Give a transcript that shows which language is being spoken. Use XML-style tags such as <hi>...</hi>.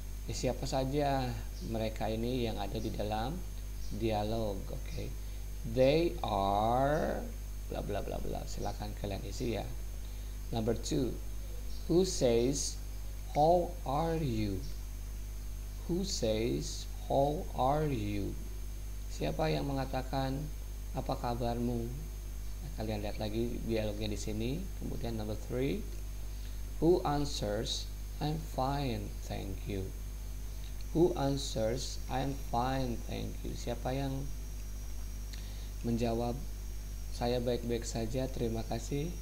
<id>Siapa saja mereka ini yang ada di dalam dialog? Okay.</id> <en>They are bla bla bla bla.</en> <id>Silakan kalian isi ya.</id> <en>Number 2, who says how are you? Who says how are you?</en> <id>Siapa yang mengatakan apa kabarmu? Nah, kalian lihat lagi dialognya di sini. Kemudian</id> <en>number 3, who answers I'm fine, thank you. Who answers I'm fine, thank you.</en> <id>Siapa yang menjawab saya baik-baik saja, terima kasih.</id>